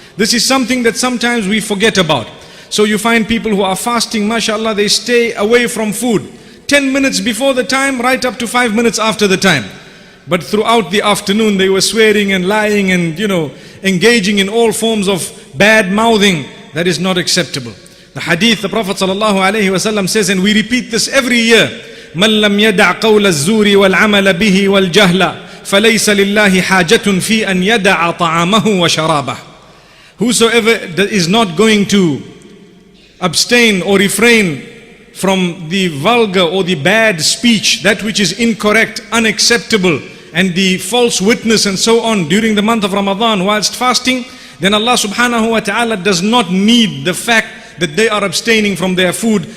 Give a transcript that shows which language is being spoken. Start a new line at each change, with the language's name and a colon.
English: This is something that sometimes we forget about. So you find people who are fasting, mashallah, they stay away from food 10 minutes before the time, right up to 5 minutes after the time. But throughout the afternoon, they were swearing and lying and, engaging in all forms of bad mouthing. That is not acceptable. The hadith, the Prophet ﷺ says, and we repeat this every year,
Arabic: مَنْ لَمْ يَدَعْ قَوْلَ الزُّورِ وَالْعَمَلَ بِهِ وَالْجَهْلَ فَلَيْسَ لِلَّهِ حَاجَةٌ فِي أَنْ يَدَعَ طَعَامَهُ وَشَرَابَهُ.
English: Whosoever is not going to abstain or refrain from the vulgar or the bad speech, that which is incorrect, unacceptable, and the false witness and so on during the month of Ramadan whilst fasting, then Allah subhanahu wa ta'ala does not need the fact that they are abstaining from their food.